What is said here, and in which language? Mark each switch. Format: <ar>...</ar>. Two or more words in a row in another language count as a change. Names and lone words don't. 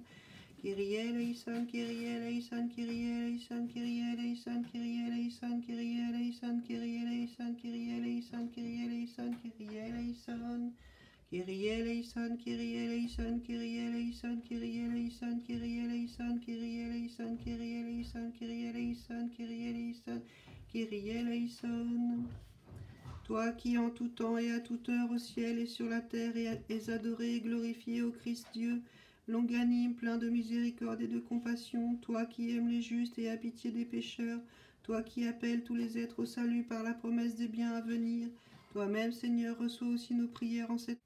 <el>Κύριε ελέησον, Κύριε ελέησον, Κύριε ελέησον, Κύριε ελέησον, Κύριε ελέησον, Κύριε ελέησον, Κύριε ελέησον, Κύριε ελέησον, Κύριε ελέησον, Κύριε ελέησον. Κύριε ελέησον, Κύριε ελέησον, Κύριε ελέησον, Κύριε ελέησον, Κύριε ελέησον, Κύριε ελέησον, Κύριε ελέησον, Κύριε ελέησον, Κύριε ελέησον, Κύριε ελέησον.</el> <fr>Toi qui en tout temps et à toute heure au ciel et sur la terre es adoré et glorifié au Christ Dieu, longanime, plein de miséricorde et de compassion, toi qui aimes les justes et as pitié des pécheurs, Toi qui appelles tous les êtres au salut par la promesse des biens à venir, toi-même, Seigneur, reçois aussi nos prières en cette...</fr>